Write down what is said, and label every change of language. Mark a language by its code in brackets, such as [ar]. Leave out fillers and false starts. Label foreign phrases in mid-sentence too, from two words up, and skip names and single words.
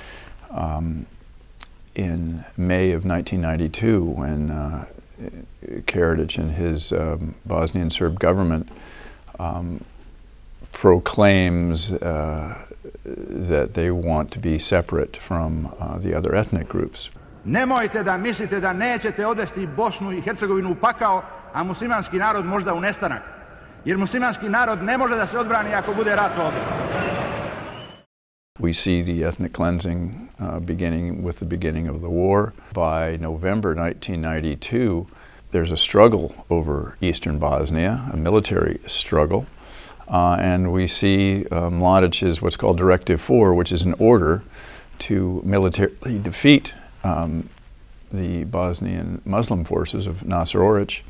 [en] in May of 1992 when Karadzic and his Bosnian Serb government proclaims that they want to be separate from the other ethnic groups. [sr] Nemojte da mislite da nećete odvesti Bosnu i Hercegovinu u pakao, a muslimanski narod možda u nestanak. Jer muslimanski narod ne može da se odbrani ako bude rat ovdje. [en] We see the ethnic cleansing beginning with the beginning of the war. By November 1992, there's a struggle over Eastern Bosnia, a military struggle, and we see Mladic's what's called Directive 4, which is an order to militarily defeat the Bosnian Muslim forces of Nasser Oric.